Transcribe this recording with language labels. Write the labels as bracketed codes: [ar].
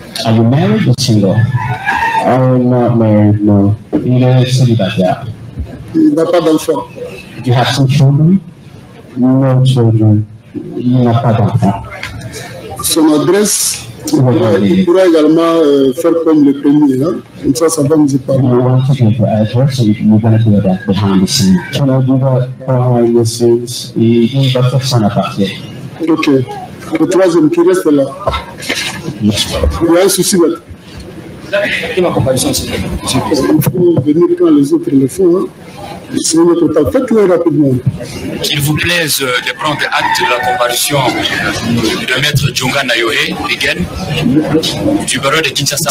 [en] Are you married or single? I am not married, no. [fr] Il est célibataire. Il n'a pas d'enfant. [en] Do you have some children? No children. [fr] Il n'a pas d'enfant. Son adresse, il pourra également faire comme le premier. Hein? Comme ça va nous épargner. [en] You want to give your address, so you're going to do that behind the scenes. Can I do that behind the scenes? [fr] Il va faire son aparté. Ok. Le troisième qui reste là. Il y a un souci là. Il faut venir quand les autres le font. Hein? C'est notre temps. Faites-le rapidement. Qu'il vous plaise de prendre acte de la comparution de Maître Djonga Nayohe, Rigen, du barreau de Kinshasa.